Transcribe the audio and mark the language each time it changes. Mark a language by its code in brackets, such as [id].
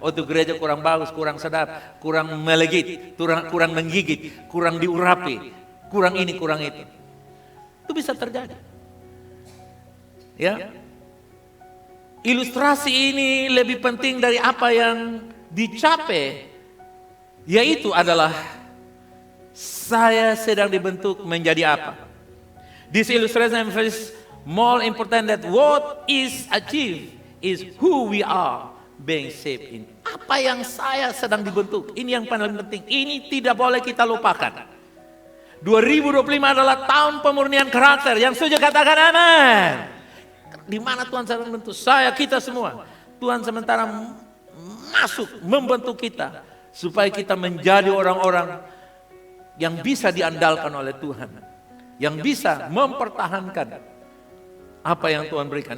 [id] Oh, itu gereja kurang bagus, kurang sedap, kurang melegit, kurang menggigit, kurang diurapi, kurang ini, kurang itu. Itu bisa terjadi. Ya. Ilustrasi ini lebih penting dari apa yang dicapai, yaitu adalah saya sedang dibentuk menjadi apa. [en] This illustration is more important that what is achieved is who we are being shaped in. [id] Apa yang saya sedang dibentuk, ini yang paling penting. Ini tidak boleh kita lupakan. 2025 adalah tahun pemurnian karakter. Yang setuju katakan amin. Di mana Tuhan sedang membentuk saya, kita semua. Tuhan sementara masuk membentuk kita supaya kita menjadi orang-orang yang bisa diandalkan oleh Tuhan, yang bisa mempertahankan apa yang Tuhan berikan.